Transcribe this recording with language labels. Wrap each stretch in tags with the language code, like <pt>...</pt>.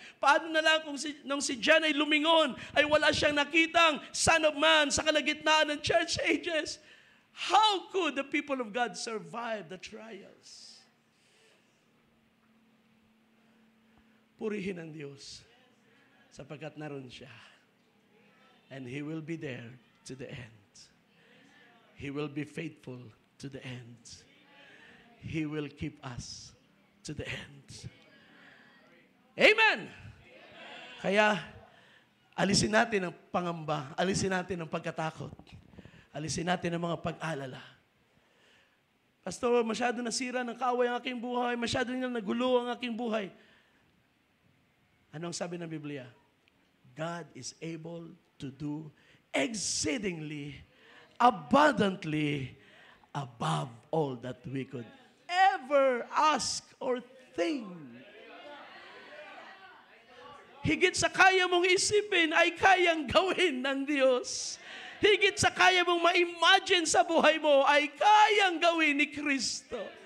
<tl>Paano na lang kung nung si John ay lumingon, ay wala siyang nakitang Son of Man sa kalagitnaan ng church ages?</tl> <en>How could the people of God survive the trials?</en> <tl>Purihin ang Diyos sapagkat naroon siya.</tl> <en>And He will be there to the end. He will be faithful to the end. He will keep us to the end. Amen!</en> <tl>Kaya, alisin natin ang pangamba, alisin natin ang pagkatakot, alisin natin ang mga pag-alala. Pastor, masyado nasira ng kaaway ang aking buhay, masyado nang nagulo ang aking buhay. Anong sabi ng Biblia?</tl> <en>God is able to do exceedingly, abundantly, above all that we could ever ask or think.</en> <tl>Higit sa kaya mong isipin ay kayang gawin ng Diyos. Higit sa kaya mong ma-imagine sa buhay mo ay kayang gawin ni Kristo.</tl>